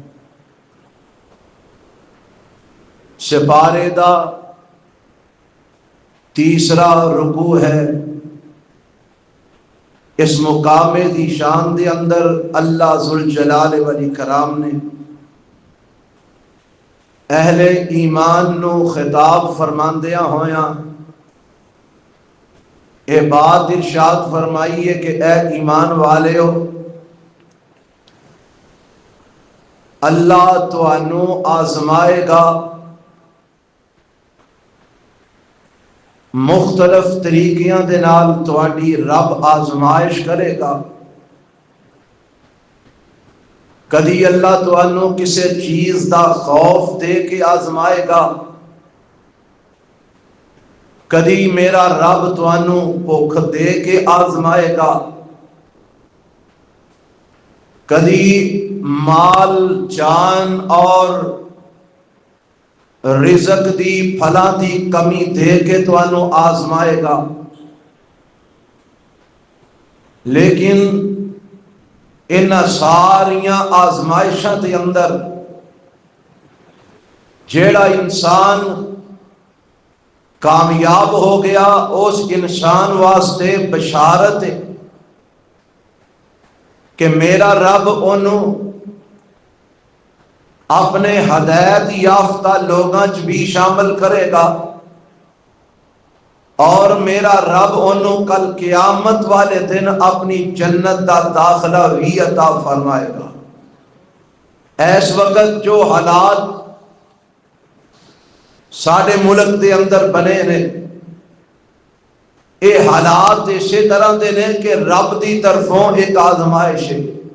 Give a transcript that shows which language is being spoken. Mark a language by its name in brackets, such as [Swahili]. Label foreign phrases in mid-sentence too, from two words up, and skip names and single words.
[Punjabi] سپارے دا تیسرا رکوع ہے۔ اس مقام دی شان دے اندر اللہ ذوالجلال والاکرام نے اہل ایمان نو خطاب فرماندیاں ہویاں اے بات ارشاد فرمائی ہے کہ اے ایمان والیو، اللہ تانوں آزمائے گا، مختلف طریقیاں دے نال تواڈی رب آزمائش کرے گا۔ کدی اللہ تانوں کسے چیز دا خوف دے کے آزمائے گا، کدی میرا رب تانوں بھوک دے کے آزمائے گا، کدی مال جان اور رزق دی پھلاں دی کمی دے کے تانوں آزمائے گا۔ لیکن ان ساریاں آزمائشاں دے اندر جیڑا انسان کامیاب ہو گیا، اس انسان واسطے بشارت ہے کہ میرا رب انہوں اپنے ہدایت یافتہ لوگاں چ بھی شامل کرے گا، اور میرا رب انہوں کل قیامت والے دن اپنی جنت دا داخلہ بھی عطا فرمائے گا۔ اس وقت جو حالات ساڈے ملک دے اندر بنے نے، اے حالات اسی طرح دے نے کہ رب دی طرفوں ایک آزمائش ہے۔